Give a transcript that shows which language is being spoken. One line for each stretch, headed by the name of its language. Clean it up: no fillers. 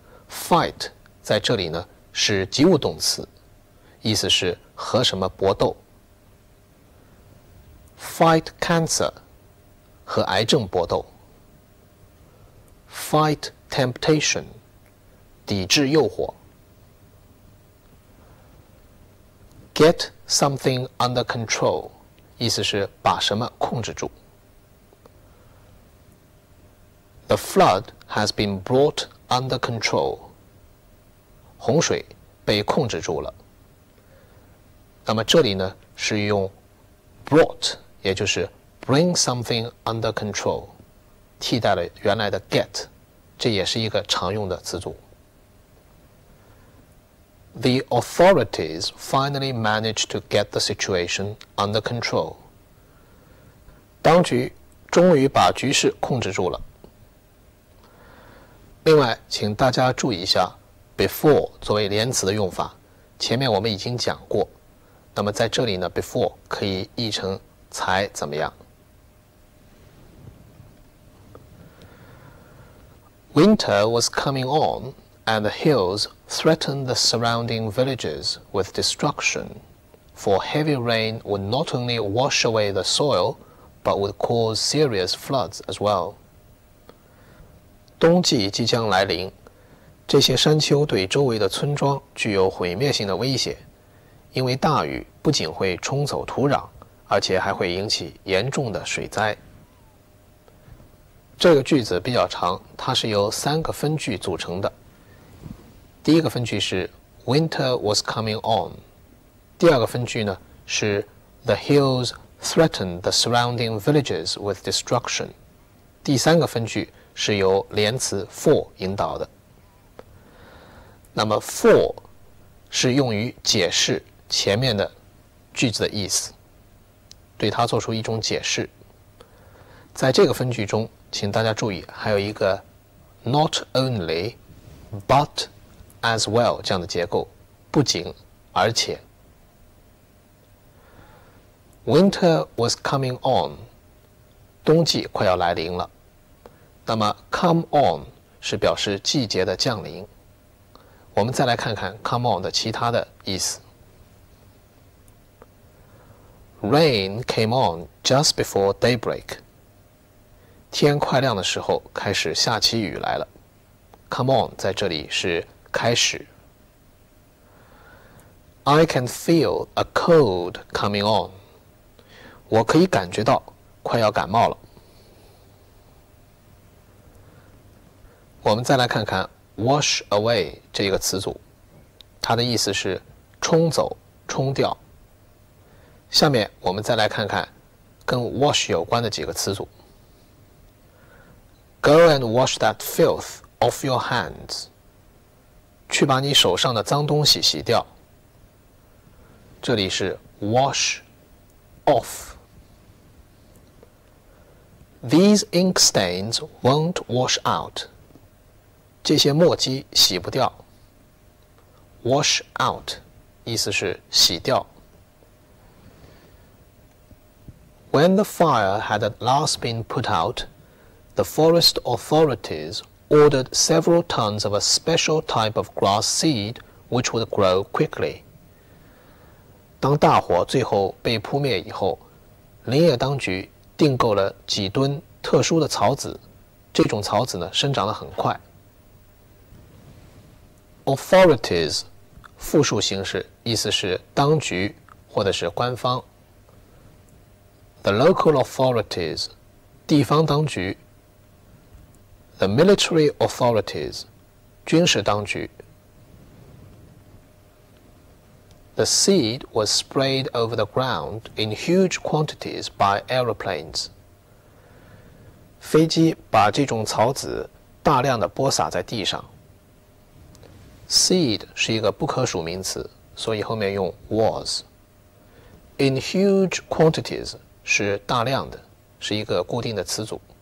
Chinese: Fight 在这里呢是及物动词，意思是和什么搏斗。
English: Fight cancer
Chinese: 和癌症搏斗。
English: Fight temptation
Chinese: 抵制诱惑。
English: Get something under control
Chinese: 意思是把什么控制住。
English: The flood has been brought under control.
Chinese: 洪水被控制住了。那么这里呢是用 brought， 也就是
English: bring something under control，
Chinese: 替代了原来的 get， 这也是一个常用的词组。
English: The authorities finally managed to get the situation under control.
Chinese: 当局终于把局势控制住了。另外，请大家注意一下 before 作为连词的用法，前面我们已经讲过。那么在这里呢 ，before 可以译成才怎么样。
English: Winter was coming on, and the hills threatened the surrounding villages with destruction, for heavy rain would not only wash away the soil, but would cause serious floods as well.
Chinese: 冬季即将来临，这些山丘对周围的村庄具有毁灭性的威胁，因为大雨不仅会冲走土壤，而且还会引起严重的水灾。这个句子比较长，它是由3个分句组成的。第一个分句是
English: Winter was coming on，
Chinese: 第二个分句呢是
English: The hills threatened the surrounding villages with destruction，
Chinese: 第三个分句是由连词 for 引导的。那么 for 是用于解释前面的句子的意思，对它做出一种解释。在这个分句中，请大家注意，还有一个
English: not only but as well
Chinese: 这样的结构，不仅而且。
English: Winter was coming on，
Chinese: 冬季快要来临了。那么 come on 是表示季节的降临。我们再来看看 come on 的其他的意思。
English: Rain came on just before daybreak。
Chinese: 天快亮的时候开始下起雨来了。
English: Come on
Chinese: 在这里是开始。
English: I can feel a cold coming on。
Chinese: 我可以感觉到快要感冒了。我们再来看看 wash away 这个词组，它的意思是冲走、冲掉。下面我们再来看看跟 wash 有关的几个词组。 Go and wash that filth off your hands。去把你手上的脏东西洗掉。这里是 wash
English: off. These ink stains won't wash out.
Chinese: 这些墨迹洗不掉。 Wash out 意思是洗掉。
English: When the fire had at last been put out, the forest authorities ordered several tons of a special type of grass seed which would grow quickly.
Chinese: 当大火最后被扑灭以后，林业当局订购了几吨特殊的草籽，这种草籽呢生长得很快。 Authorities 复数形式，意思是当局或者是官方。
English: The local authorities
Chinese: 地方当局。
English: The military authorities
Chinese: 军事当局。
English: The seed was sprayed over the ground in huge quantities by aeroplanes.
Chinese: 飞机把这种草籽大量的播撒在地上。 Seed 是一个不可数名词，所以后面用 was.
English: In huge quantities
Chinese: 是大量的，是一个固定的词组。